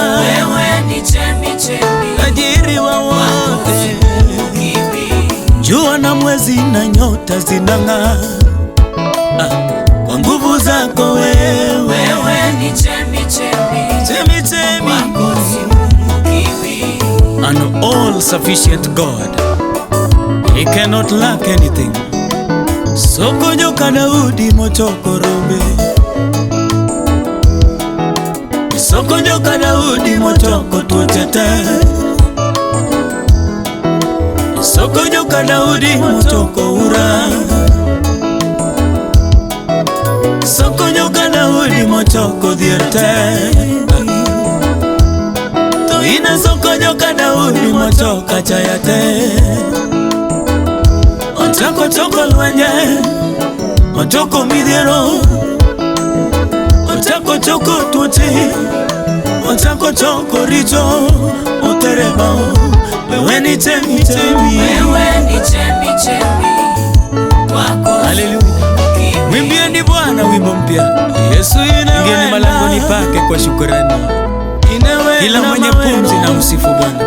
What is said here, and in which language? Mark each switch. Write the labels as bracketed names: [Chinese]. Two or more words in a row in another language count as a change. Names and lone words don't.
[Swahili] Wewe ni chemichemi, tajiri wa wako wote, sipungukiwi. jua na mwezi na nyota zinang'aa kwa nguvu zako wewe. Wewe ni chemichemi, Chemi chemi, wako sipungukiwi. [English] an all sufficient God, he cannot lack anything. [Luo (Kenya and Tanzania)] Soko joka Daudi mochoko robe, soko joka Daudi mochoko tuochete, soko joka Daudi mochoko ura, soko joka Daudi mochoko dhierte, to ina soko joka Daudi mochoka chayate. Ochako choko lwenye, ochoko midhiero, ochako choko tuoche, ochako choko richo, [Swahili] otereba, wewe ni chemi chemi. Wewe ni chemichemi, wako Haleluya. sipungukiwi. Mwimbieni Bwana wimbo mpya. Yesu ingieni malangoni pake kwa shukrani. Kila mwenye pumzi na msifu Bwana.